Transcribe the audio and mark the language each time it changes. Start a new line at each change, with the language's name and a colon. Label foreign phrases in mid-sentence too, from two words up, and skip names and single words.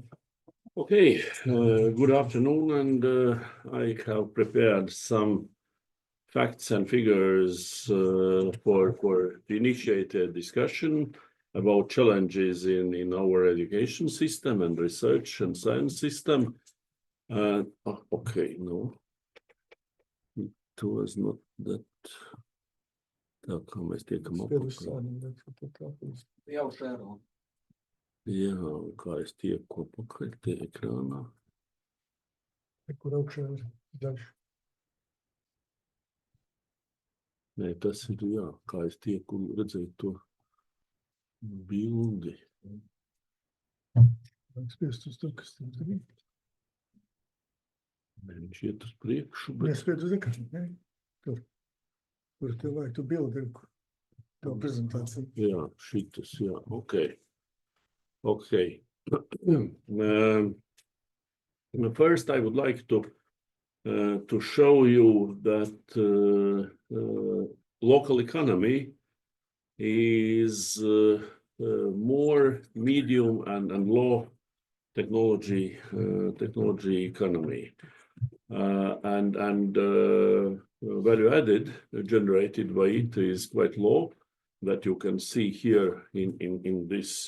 English: Okay, good afternoon, and I have prepared some facts and figures for the initiated discussion about challenges in our education system and research and science system. Okay, no, it was not that.
Latvian: Tā kā mēs tiekam apakaļ. Jā, kā es tieku apakaļ tie ekrānā. Kur augšā ir dažs. Nē, tas ir, jā, kā es tieku redzēt to bildi. Spiest uz to, kas tam ir. Nē, viņš iet uz priekšu, bet... Nespied uz ekrānu, ne? Tur. Kur tev vajag tu bildi, tev prezentāciju. Jā, šitas, jā,
English: okay. Okay. First, I would like to show you that local economy is more medium and low technology economy, and value added generated by it is quite low, that you can see here in this.